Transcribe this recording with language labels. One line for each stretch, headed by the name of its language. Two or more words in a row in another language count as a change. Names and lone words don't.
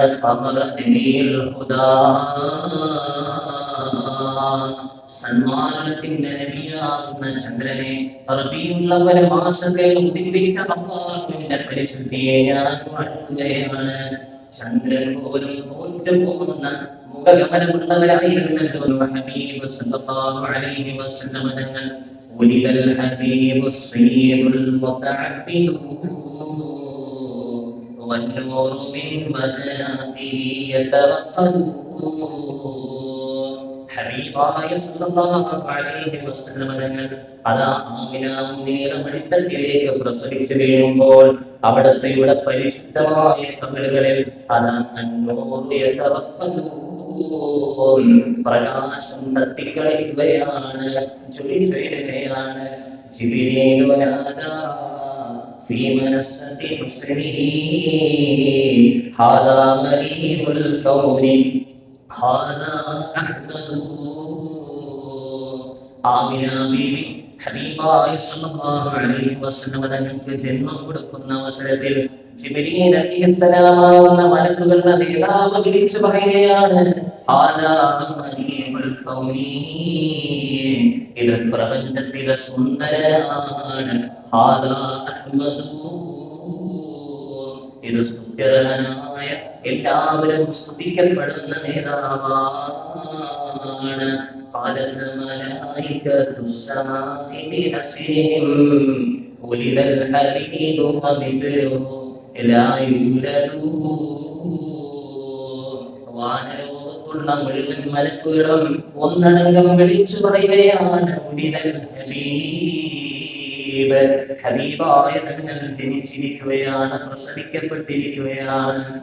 Arabic: قمر نبي الهدى,
Malayalam: സന്മാർഗ്ഗത്തിന്റെ നബിയാകുന്ന ചന്ദ്രനെ റബീഉൽ അവ്വൽ മാസത്തിൽ ഉദിപ്പിച്ച അല്ലാഹുവിന്റെ പരിശുദ്ധിയെ ഞാൻ വാഴ്ത്തുകയാണ്. ചന്ദ്രൻ പോലും തോറ്റുപോകുന്ന മുഖഗമനമുള്ളവരായിരുന്നല്ലോ ഹബീബ്
Arabic: صلى الله عليه وسلم
Malayalam: തങ്ങൾ.
Arabic: ولد الحبيب سيد المتعبد والنور من وجناته يتوقد.
Malayalam: ഹബീബായ
Arabic: صلى الله عليه وسلم
Malayalam: തങ്ങൾ അതാ ആമിന നീലമണിത്തട്ടിലേക്ക് പ്രസവിച്ചു വീഴുമ്പോൾ അവിടുത്തെ പരിശുദ്ധമായ കബറുകളിൽ അതാ
Arabic: النور يتوقد,
Malayalam: പ്രകാശം തട്ടിക്കളയുകയാണ്, ജ്വലിച്ചുയരുകയാണ്.
Arabic: جبريل ونادى في منصة حسنه هذا مريم الكون هذا أحمد.
Malayalam: ആമിന ബീവി ഹബീബായ
Arabic: صلى الله عليه وسلم
Malayalam: തങ്ങൾക്ക് ജന്മം കൊടുക്കുന്ന അവസരത്തിൽ ജിബ്രീൽ അലൈഹിസ്സലാം മലക്കുകളുടെ നേതാവ് വിളിച്ചു പറയുകയാണ്,
Arabic: هذا مريم الكون,
Malayalam: ഇത് പ്രപഞ്ചത്തിലെ സുന്ദരനാണ്.
Arabic: هذا أحمد,
Malayalam: ഇത് സ്തുത്യനായ എല്ലാവരും സ്തുതിക്കപ്പെടുന്ന നേതാവാണ്.
Arabic: قالت ملائكة السماء بنسرهم ولد الحبيب ومثله لا يولد.
Malayalam: വാനലോകത്തുള്ള മുഴുവൻ മലക്കുകളും ഒന്നടങ്കം വിളിച്ചു പറയുകയാണ്, ഹബീബായ തങ്ങൾ ജനിച്ചിരിക്കുകയാണ്, പ്രസവിക്കപ്പെട്ടിരിക്കുകയാണ്.